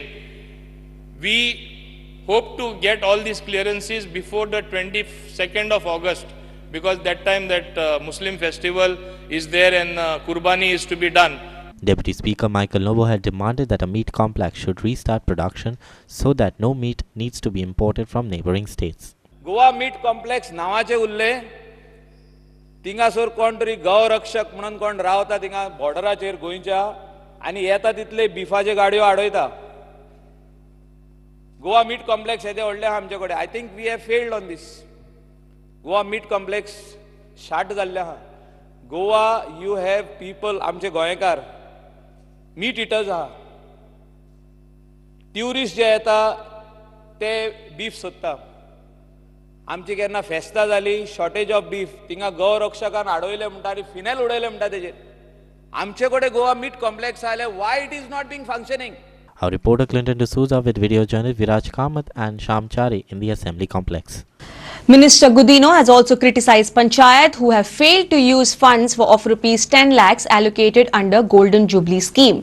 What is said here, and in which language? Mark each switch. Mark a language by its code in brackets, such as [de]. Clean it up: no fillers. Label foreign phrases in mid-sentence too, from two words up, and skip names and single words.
[en] We hope to get all these clearances before the 22nd of August, because that time that Muslim festival is there and Qurbani is to be done. Deputy Speaker Michael Novo had demanded that a meat complex should restart production so that no meat needs to be imported from neighboring states. [kok] गोवा मीट कॉम्प्लेक्स नावाचे उरले. थिंगासोर कोण तरी गौरक्षक म्हणून कोण रावता थिंगा बॉर्डराचेर गोंयच्या आनी येता तितले बिफाचे गाडयो आडयता. गोवा मीट कॉम्प्लेक्स येते व्हडले आमचे कडेन. [en] I think we have failed on this. [kok] गोवा मीट कॉम्प्लेक्स शाट जाल्ले आहा. गोवा [en] you have people, [kok] आमचे गोंयकार [en] meat eaters [kok] आहा. ट्युरिस्ट जे येता ते बीफ सोदता. आमची केन्ना फेस्तां जाली, [en] shortage of beef, [kok] थिंगा गौरक्षकान आडयले म्हणटा आनी फिनेल उडयले म्हणटा तेजेर. आमचे कडेन गोवा मीट कॉम्प्लेक्स आयले. [en] Why it is not being functioning? Our reporter Clinton D'Souza with video journalist Viraj Kamath and Sham Chari in the assembly complex. Minister Gudino has also criticized Panchayat who have failed to use funds of rupees 10 lakhs allocated under Golden Jubilee scheme.